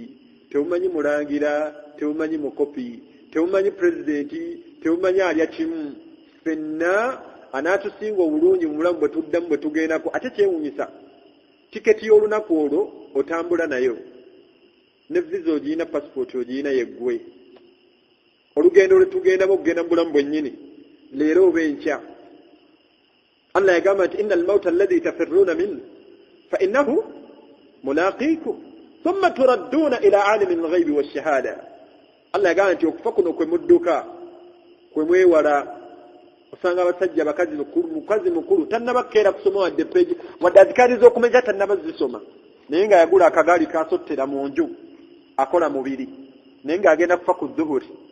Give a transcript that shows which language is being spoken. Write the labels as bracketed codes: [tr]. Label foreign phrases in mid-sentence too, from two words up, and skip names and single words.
[lg] tebumanyi mulangira tebumanyi mukopi tebumanyi pulezidenti tebumanyi alya kimu ffenna anaatusinga obulungi mu bulamu bwe tuddamu bwe tugendako ate kyewuunyisa tiketi y'olunaku olwo otambula nayo ne visa ogiyina passport ogiyina yeggwe olugendo lwe tugendamu okugenda mu bulamu bwennyini leero benkya. Allah yagamba nti [ar] إن الموت الذي تفرون منه فإنه ملاقيكم ثم تردون إلى عالم الغيب والشهادة. [lg] Allah yagamba nti okufa kuno kwe mudduka kwe mwewala. Osanga abasajja bakazi mukazi mukulu tannabakeera kusoma wadde peegi wadde azikaliza okumenya tannabazisoma naye nga yagula akagaali kasottera mu nju akola mubiri naye nga agenda kufa ku dhuhuri.